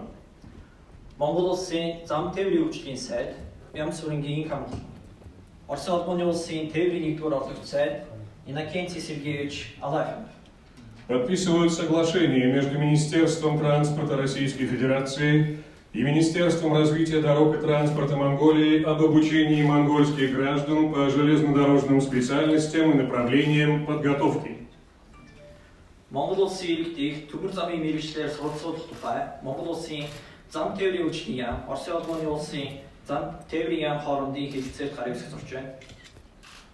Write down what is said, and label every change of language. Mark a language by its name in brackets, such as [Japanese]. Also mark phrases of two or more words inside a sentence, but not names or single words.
[Mongolian] Монгол улсын зам тээврийн хөгжлийн сайд Бямбусарангин Хамгалам. Орос улсын тээврийн 1-р олонч сайд Иннокентий Сергеевич Алафинов. [Russian] Подписывают соглашение между Министерством транспорта Российской Федерации и Министерством развития дорог и транспорта Монголии об обучении монгольских граждан по железнодорожным специальностям и направлениям подготовки. [Mongolian] Монгол улсын иргэдийг төмөр замын мэргэжлээр суралцуулах тухай Монгол улсын зам тээврийн хөгжлийн яам, Орос улсын зам тээврийн яам хоорондын хэлэлцээр гарын үсэг зурж байна.